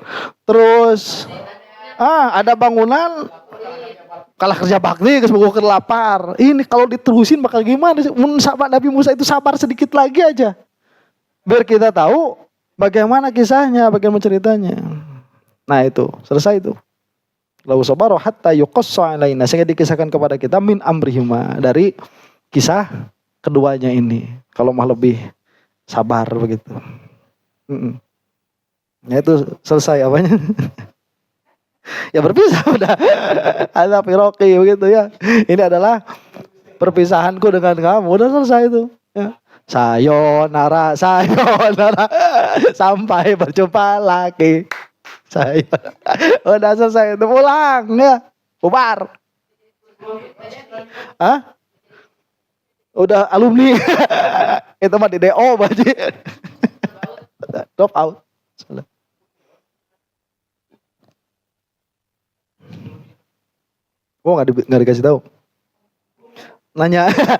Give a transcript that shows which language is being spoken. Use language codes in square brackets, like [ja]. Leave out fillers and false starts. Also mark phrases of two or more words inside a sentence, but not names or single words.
[id] Terus ada bangunan kalah kerja bakti kesebut lapar. Ini kalau diterusin bakal gimana sih? Nabi Musa itu sabar sedikit lagi aja. Biar kita tahu bagaimana kisahnya, bagaimana ceritanya. Nah itu, selesai itu. [ar] لو صبر حتى يقص علينا, [id] sehingga dikisahkan kepada kita [ar] من أمرهما, [id] dari kisah keduanya ini. Kalau mau lebih sabar begitu. Ya itu selesai apanya. Ya berpisah udah. Ada firaqi begitu ya. Ini adalah perpisahanku dengan kamu. Udah selesai itu. Ya. Sayonara. Sampai berjumpa lagi. Udah selesai itu, pulang ya, bubar. Udah alumni. Itu mah di DO baji. [en] Drop out. [id] Oh nggak dikasih tahu. Nanya.